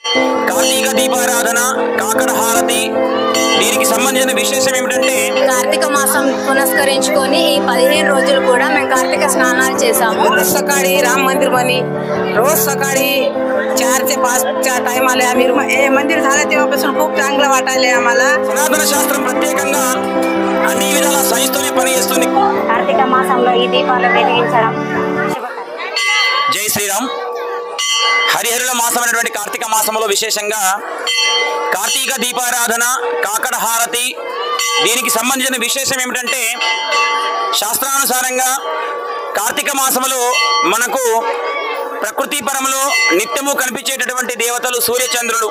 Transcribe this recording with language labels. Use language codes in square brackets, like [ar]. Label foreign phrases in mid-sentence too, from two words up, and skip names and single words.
[te] కార్తీక దీపారాధన, కాకర హారతి, దీనికి సంబంధించిన విశేషం ఏమిటంటే కార్తీక మాసం పునస్కరించుకొని ఈ 15 రోజులు కూడా మేము కార్తీక స్నానాలు చేసాము। [mr] रोज सकाळी राम मंदिर बनी, रोज सकाळी 4 ते 5 टाइम आले आम्ही। हे मंदिर झालं तेव्हापासून खूप चांगलं वाटायले आम्हाला। [te] సనాతన శాస్త్రం ప్రత్యేకంగా అన్ని విధాల సహిస్తూనే పనిచేస్తుంది। కార్తీక మాసంలో ఈ దీపాలు వెలిగించడం జై శ్రీరామ్। హరిహరుల మాసమైనటువంటి కార్తీక మాసంలో విశేషంగా కార్తీక దీపారాధన, కాకడ హారతి, దీనికి సంబంధించిన విశేషం ఏమిటంటే శాస్త్రానుసారంగా కార్తీక మాసంలో మనకు ప్రకృతి పరములో నిత్యము కనిపించేటటువంటి దేవతలు సూర్యచంద్రులు।